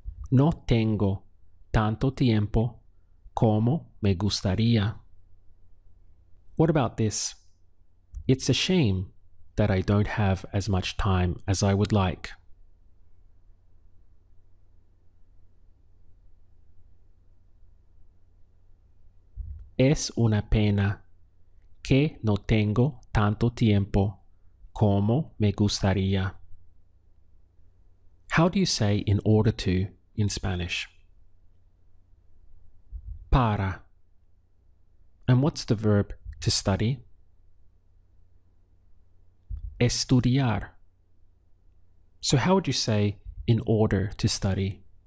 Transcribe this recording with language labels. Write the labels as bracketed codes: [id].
[es] No tengo tanto tiempo como me gustaría. [en] What about this? It's a shame that I don't have as much time as I would like. [es] Es una pena que no tengo tanto tiempo como me gustaría. [en] How do you say in order to in Spanish? Para. And what's the verb to study? Estudiar. So how would you say in order to study?